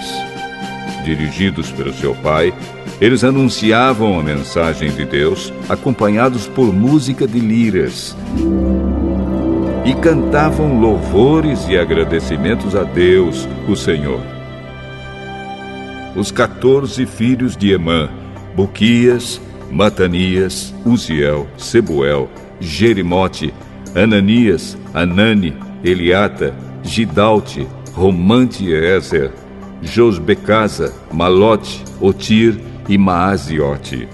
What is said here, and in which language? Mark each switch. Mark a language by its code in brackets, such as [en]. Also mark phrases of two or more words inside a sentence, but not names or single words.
[pt] Dirigidos pelo seu pai, eles anunciavam a mensagem de Deus, acompanhados por música de liras. E cantavam louvores e agradecimentos a Deus, o Senhor. Os 14 filhos de Emã: Buquias, Matanias, Uziel, Sebuel, Jerimote, Ananias, Anani, Eliata, Gidalte, Romante e Ezer, Josbecasa, Malote, Otir e Maaziote.